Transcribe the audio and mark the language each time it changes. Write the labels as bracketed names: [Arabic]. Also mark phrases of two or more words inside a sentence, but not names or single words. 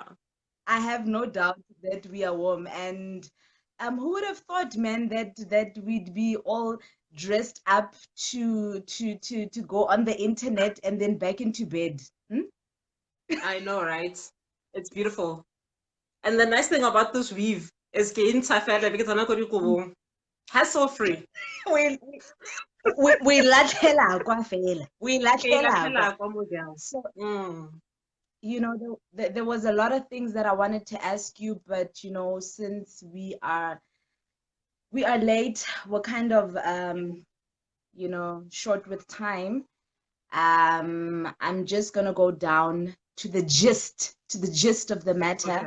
[English] I have no doubt that we are warm. And who would have thought, man, that we'd be all dressed up to go on the internet and then back into bed? I know, right? It's beautiful. And the nice thing about this weave is hassle free. [Tswana] We latlhela kwa fela. We latlhela kwa. [English] So, you know, there was a lot of things that I wanted to ask you, but you know, since we are late, we're kind of you know, short with time. I'm just gonna go down to the gist of the matter.